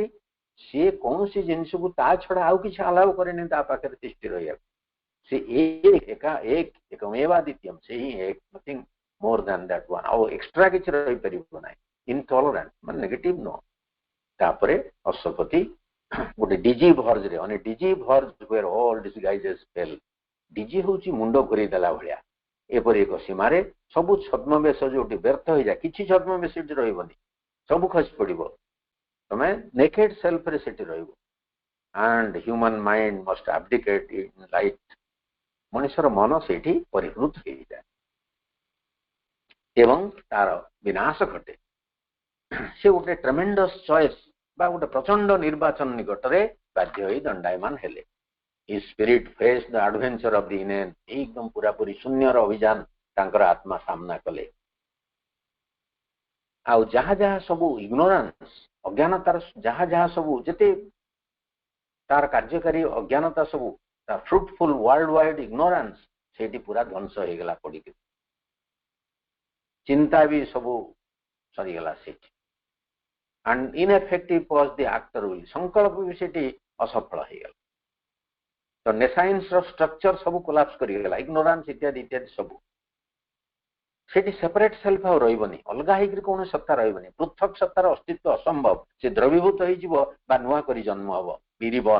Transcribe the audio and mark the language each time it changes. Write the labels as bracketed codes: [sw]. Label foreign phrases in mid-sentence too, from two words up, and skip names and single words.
[or] ସିଏ କୌଣସି ଜିନିଷକୁ ତା ଛଡା ଆଉ କିଛି ଆଲାଉ କରେନି ତା ପାଖରେ ତିଷ୍ଠି ରହିବାକୁ। ସେ ଏକମେବାଦ୍ୱିତୀୟମ୍, ସେ ହିଁ ଏକ, [en] nothing more than that one. [or] ଆଉ ଏକ୍ସଟ୍ରା କିଛି ରହିପାରିବ ନାହିଁ। ଇନଟଲରାଣ୍ଟ ମାନେ ନେଗେଟିଭ ନୁହଁ। ତାପରେ ଅଶ୍ୱପତି ଗୋଟେ ଡିଜି ଭର୍ଜରେ, ମାନେ [en] dizzy verge where all disguises fell. [or] ଡିଜି ହଉଛି ମୁଣ୍ଡ ଘୁରେଇ ଦେଲା ଭଳିଆ। ଏପରି ଏକ ସୀମାରେ ସବୁ ଛଦ୍ମବେଶ ଯୋଉଠି ବ୍ୟର୍ଥ ହେଇଯାଏ, କିଛି ଛଦ୍ମବେଶ ସେଠି ରହିବନି, ସବୁ ଖସି ପଡିବ। ତମେ [en] naked self [or] ସେଠି ରହିବ। [en] and human mind must abdicate in light. [or] ମଣିଷର ମନ ସେଇଠି ପରିବୃତ ହେଇଯାଏ ଏବଂ ତାର ବିନାଶ ଘଟେ। ସେ ଗୋଟେ [en] tremendous choice [or] ବା ଗୋଟେ ପ୍ରଚଣ୍ଡ ନିର୍ବାଚନ ନିକଟରେ ବାଧ୍ୟ ହୋଇ ଦଣ୍ଡାୟମାନ ହେଲେ। [en] His spirit faced the adventure of the inane. [or] ଏକଦମ ପୁରାପୁରି ଶୂନ୍ୟର ଅଭିଯାନ ତାଙ୍କର ଆତ୍ମା ସାମ୍ନା କଲେ। ଆଉ ଯାହା ଯାହା ସବୁ ଇଗ୍ନୋରାନ୍ସ, ଅଜ୍ଞାନତାର ଯାହା ଯାହା ସବୁ ଯେତେ ତାର କାର୍ଯ୍ୟକାରୀ ଅଜ୍ଞାନତା ସବୁ, ତା [en] fruitful world wide ignorance [or] ସେଇଠି ପୁରା ଧ୍ୱଂସ ହେଇଗଲା ପଡିକି। ଚିନ୍ତା ବି ସବୁ ସରିଗଲା ସେଇଠି। [en] and ineffective was the actor will. [or] ସଂକଳ୍ପ ବି ସେଠି ଅସଫଳ ହେଇଗଲା। ତ [en] nescience structure [or] ସବୁ କୋଲାପ୍ସ କରିଗଲା, ଇଗ୍ନୋରାନ୍ସ ଇତ୍ୟାଦି ଇତ୍ୟାଦି ସବୁ। ସେଠି [en] separate self [or] ଆଉ ରହିବନି, ଅଲଗା ହେଇକି କୌଣସି ସତ୍ତା ରହିବନି। ପୃଥକ ସତ୍ତାର ଅସ୍ତିତ୍ୱ ଅସମ୍ଭବ। ସେ ଦ୍ରବୀଭୂତ ହେଇଯିବ ବା ନୂଆ କରି ଜନ୍ମ ହବ, ରିବର୍ନ।